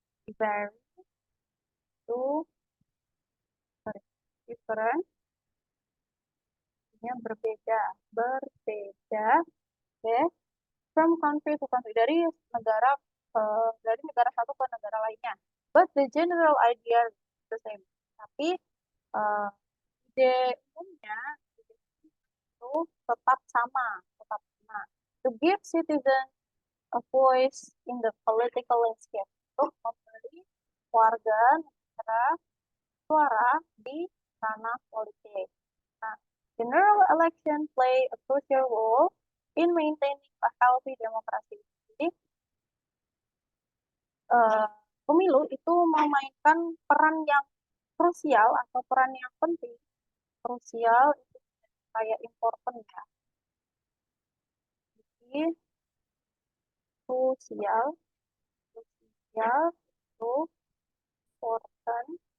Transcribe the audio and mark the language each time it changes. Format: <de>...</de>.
<id>Vary itu different, artinya berbeda, okay,</id> <en>from country to country,</en> <id>dari negara satu ke negara lainnya.</id> <en>But the general idea is the same.</en> <id>Tapi ide umumnya itu tetap sama.</id> <en>To give citizens a voice in the political landscape,</en> <id>untuk memberi warga negara suara di ranah politik.</id> <en>Nah, general election play a crucial role in maintaining a healthy democracy.</en> <id>Jadi, pemilu itu memainkan peran yang krusial atau peran yang penting. Krusial itu kayak important ya. Jadi, krusial itu important.</id>